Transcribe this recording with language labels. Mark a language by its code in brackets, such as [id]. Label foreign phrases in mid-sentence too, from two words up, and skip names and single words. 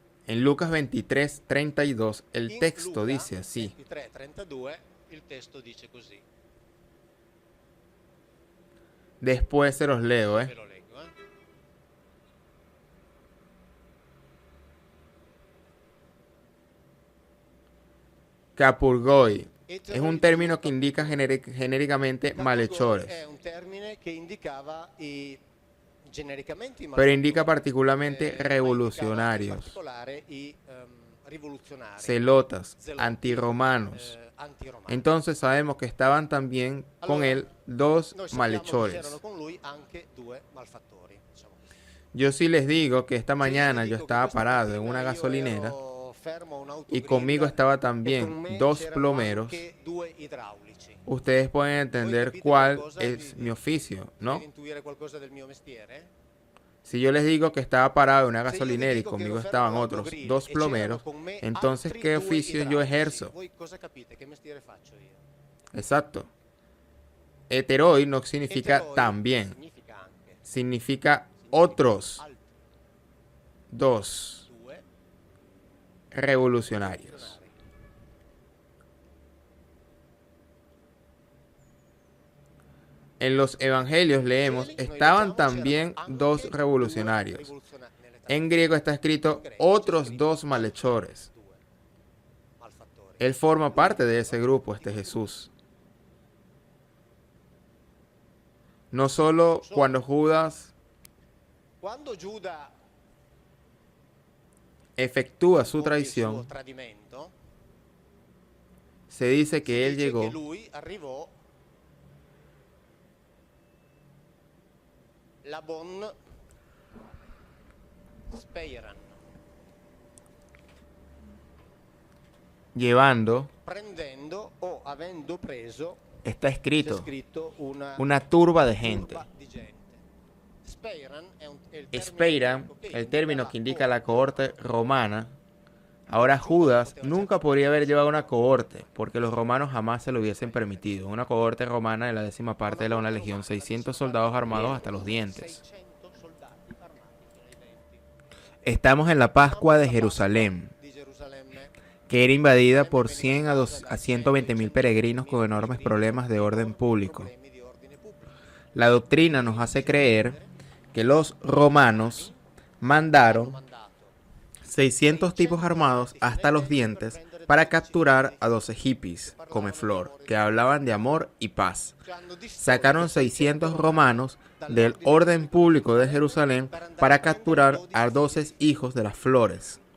[es] En Lucas 23, 32, el texto dice así. [it] 23:32 il testo dice così. [es] Después se los leo, [it] Ve lo leggo, [es] Capurgoi es un término que indica genéricamente malhechores, [it] È un termine che indicava genericamente i [es] pero indica [it] malfattori, [es] particularmente [it] ma indicava in [es] revolucionarios, [it] particolare i rivoluzionari, [es] celotas, [it] zelotti, [es] antiromanos. [it] antiromani. [es] Entonces sabemos que estaban también con él dos [it] Noi sappiamo che c'erano [es] malhechores. [it] con lui anche due malfattori, diciamo così. [es] Yo sí les digo que esta [it] Se io [es] mañana [it] vi [es] yo [it] dico che [es] estaba [it] questa [es] parado en [it] mattina [es] una [it] io [es] gasolinera [it] ero fermo a un [es] y [it] autogrill [es] conmigo estaba [it] e con [es] también [it] me [es] dos [it] c'erano [es] plomeros. [it] anche due idraulici. [es] Ustedes pueden [it] Voi [es] entender [it] capite [es] cuál [it] qualcosa [es] es mi oficio, ¿no? [it] potete intuire qualcosa del mio mestiere? [es] Si yo les digo que estaba parado en una [it] Se io vi [es] gasolinera y [it] dico che [es] conmigo [it] ero fermo a [es] estaban [it] un [es] otros [it] autogrill [es] dos [it] e c'erano [es] plomeros, [it] con me [es] entonces [it] altri [es] ¿qué [it] due [es] oficio yo [it] idraulici, [es] ejerzo? [it] voi cosa capite? Che mestiere faccio io? [es] Exacto. Heteroi no significa [it] Eteroi [es] también, [it] significa anche, [es] significa [it] significa [es] otros [it] altri [es] dos [it] due [es] revolucionarios. [it] rivoluzionari. [es] En los evangelios leemos, [it] Noi [es] estaban [it] leggiamo, [es] también [it] c'erano [es] dos [it] anche [es] revolucionarios. [it] due rivoluzionari. Nelle [es] En [it] traduzioni [es] griego está escrito [it] in greco c'è [es] otros [it] scritto [es] dos [it] altri [es] malhechores. [it] due malfattori. [es] Él forma parte de ese grupo, este Jesús. No solo cuando Judas [it] Quando Giuda [es] efectúa su [it] compie il suo [es] traición, [it] tradimento, [es] se dice [it] si [es] que él [it] dice che [es] llegó [it] lui arrivò la bon speiran, [es] llevando, [it] prendendo o avendo preso, [es] está [it] c'è [es] escrito, [it] scritto [es] una turba de gente. [it] turba di gente. Speiran è il termine [es] Speira, [it] greco che [es] el término que indica la [it] coorte. [es] cohorte romana. Ahora Judas nunca podría haber llevado una cohorte, porque los romanos jamás se lo hubiesen permitido. Una cohorte romana de la 10ª parte de una legión, 600 soldados armados hasta los dientes. [it] 600 soldati armati fino ai denti. [es] Estamos en la Pascua de Jerusalén, [it] Di Gerusalemme, [es] que era invadida por 100 a 120 mil peregrinos con enormes problemas de orden público. [it] problemi di ordine pubblico. [es] La doctrina nos hace creer que los romanos mandaron [it] Mandato [es] 600 tipos armados hasta los dientes para capturar a 12 hippies, comeflor, que hablaban de amor y paz. Sacaron 600 romanos del orden público de Jerusalén para capturar a 12 hijos de las flores.